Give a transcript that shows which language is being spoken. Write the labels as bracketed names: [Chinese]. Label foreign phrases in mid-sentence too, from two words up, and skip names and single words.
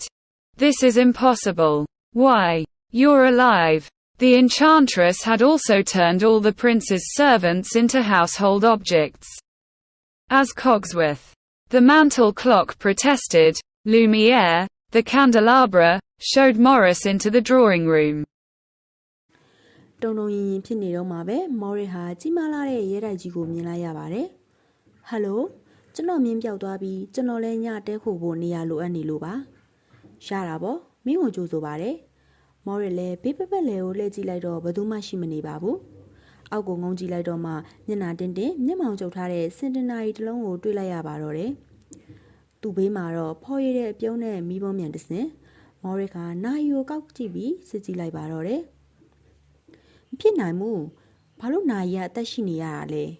[English] This is impossible. Why? You're alive. The enchantress had also turned all the prince's servants into household objects. As Cogsworth. The mantel clock protested. Lumiere, the candelabra, showed Morris into the drawing room. [Burmese] တုံတုံရင်ရင်ဖြစ်နေတော့မှာပဲမော်ရစ်ဟာကြီးမားလာတဲ့ရဲတိုက်ကြီးကိုမြင်လိုက်ရပါတယ်ဟယ်လိုကျွန်တော်မြင်းပြောက်သွားပြီး ကျွန်တော်လည်းညတဲခိုဖို့နေရာလိုအပ်နေလို့ပါရတာပေါ့မင်းကိုကြိုးဆိုပါတယ်မော်ရစ်လည်းဘေးပပတ်လေကိုလှည့်ကြည့်လိုက်တော့ဘယ်သူမှရှိမနေပါဘူးအောက်ကိုငုံကြည့်လိုက်တော့မှမျက်နှာတင်းတင်းမျက်မှောင်ကျုပ်ထားတဲ့စင်တင်နာရီတစ်လုံးကိုတွေ့လိုက်ရပါတော့တယ်သူ့ဘေးမှာတော့ဖော်ရည်တဲ့အပြုံးနဲ့မီးပုံးမြန်တစ်စင်မော်ရစ်ကနာရီကိုကောက်ကြည့်ပြီးစစ်ကြည့်လိုက်ပါတော့တယ်မဖြစ်နိုင်ဘူးဘာလို့နာရီကအသက်ရှိနေရတာလဲ